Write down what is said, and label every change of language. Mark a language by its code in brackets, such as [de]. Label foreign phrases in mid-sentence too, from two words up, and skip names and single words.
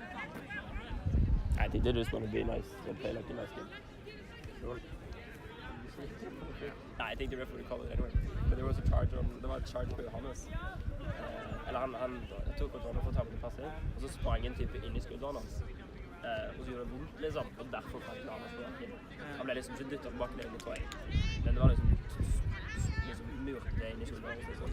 [en] I think they just want to be nice and play like a nice game. I think the ref would call it anyway. But there was a charge on, [no] det var et charge på Johannes. Eller han tok kontrollen for å ta med passer, og så sprang en type inn i skulderen hans. Og så gjorde det vondt liksom, og derfor kan ikke Johannes på den. Han ble liksom ikke dyttet tilbake ned, tror jeg. Men det var liksom murte inn i skulderen hans liksom.